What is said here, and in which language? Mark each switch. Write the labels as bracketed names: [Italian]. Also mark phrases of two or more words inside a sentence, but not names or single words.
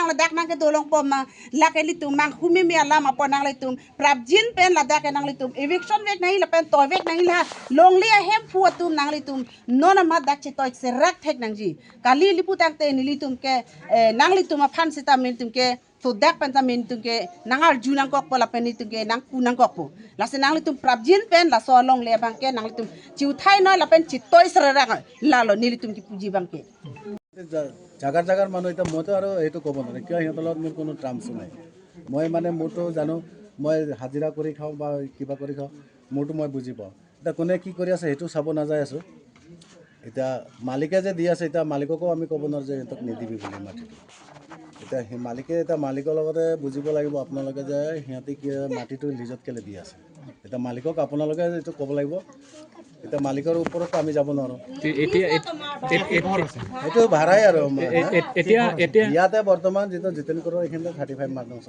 [Karbi] la dak nang ke dolong poma la ke litum mang humi mi alam apon nang litum prabjin pen la dak nang litum eviction vek nahi la pen toy vek nahi la long le hem fu atum nang litum non amat dak chi toy serak thek nang ji kali liputang te nilitum ke nang litum phan sita mintum ke so dak pentamin tungke nangal junang kok pola peni tungke nang kunang kok po la senang litum prabjin pen la so long le bangke nang litum chiu thai no la pen chitoy srara la lo nilitum ki puji bangke [Assamese] জাগাৰ মানুহ এতিয়া মইতো আৰু এইটো ক'ব নোৱাৰে কিয় সিহঁতৰ লগত মোৰ কোনো ট্ৰাম্পছ নাই মই মানে মোৰতো জানো মই হাজিৰা কৰি খাওঁ বা কিবা কৰি খাওঁ মোৰতো মই বুজি পাওঁ এতিয়া কোনে কি কৰি আছে সেইটো চাব নাযায় আছোঁ এতিয়া মালিকে যে দি আছে এতিয়া মালিককো আমি ক'ব নোৱাৰোঁ যে সিহঁতক নিদিবি বুলি মাটিটো এতিয়া সেই মালিকে এতিয়া মালিকৰ লগতে বুজিব লাগিব আপোনালোকে যে সিহঁতে কি মাটিটো লিজত কেলৈ দি আছে এতিয়া মালিকক আপোনালোকে এইটো ক'ব লাগিব এতিয়া মালিকৰ ওপৰত আমি যাব নোৱাৰোঁ এইটো ভাড়াই আৰু ইয়াতে বৰ্তমান যিটো জিতেন কৰৰ এইখিনিতে 35 মানুহ আছে